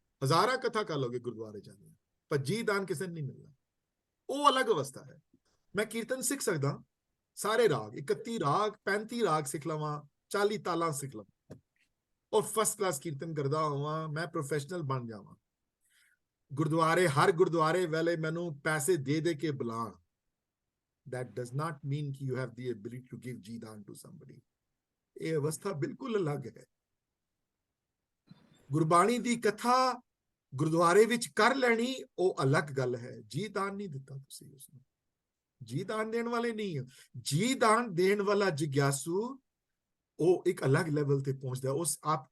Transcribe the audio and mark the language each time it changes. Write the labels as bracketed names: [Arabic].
[Punjabi] ਹਜ਼ਾਰਾਂ ਕਥਾ ਕਰ ਲੋਗੇ ਗੁਰਦੁਆਰੇ ਜਾਂਦੇ, ਪਰ ਜੀ ਦਾਨ ਕਿਸੇ ਨੂੰ ਨਹੀਂ ਮਿਲਣਾ। ਉਹ ਅਲੱਗ ਅਵਸਥਾ ਹੈ। ਮੈਂ ਕੀਰਤਨ ਸਿੱਖ ਸਕਦਾ, ਸਾਰੇ ਰਾਗ 31 ਰਾਗ 35 ਰਾਗ ਸਿੱਖ ਲਵਾਂ, 40 ਤਾਲਾਂ ਸਿੱਖ ਲਵਾਂ ਔਰ ਫਸਟ ਕਲਾਸ ਕੀਰਤਨ ਕਰਦਾ ਹੋਵਾਂ, ਮੈਂ ਪ੍ਰੋਫੈਸ਼ਨਲ ਬਣ ਜਾਵਾਂ। ਹਰ ਗੁਰਦੁਆਰੇ ਵਾਲੇ ਮੈਨੂੰ ਪੈਸੇ ਦੇ ਕੇ ਬੁਲਾਣ, [English] that does not mean [Punjabi] ਕਿ [English] you have the ability to give ਜੀਦਾਨ to somebody। [Punjabi] ਇਹ ਅਵਸਥਾ ਬਿਲਕੁਲ ਅਲੱਗ ਹੈ। ਗੁਰਬਾਣੀ ਦੀ ਕਥਾ ਗੁਰਦੁਆਰੇ ਵਿੱਚ ਕਰ ਲੈਣੀ ਉਹ ਅਲੱਗ ਗੱਲ ਹੈ। ਜੀ ਦਾਨ ਨਹੀਂ ਦਿੱਤਾ ਤੁਸੀਂ ਉਸਨੂੰ, ਜੀ ਦਾਨ ਦੇਣ ਵਾਲੇ ਨਹੀਂ ਹੋ। ਜੀ ਦਾਨ ਦੇਣ ਵਾਲਾ ਜਿਗਿਆਸੂ ਉਹ ਇੱਕ ਅਲੱਗ ਲੈਵਲ ਤੇ ਪਹੁੰਚਦਾ।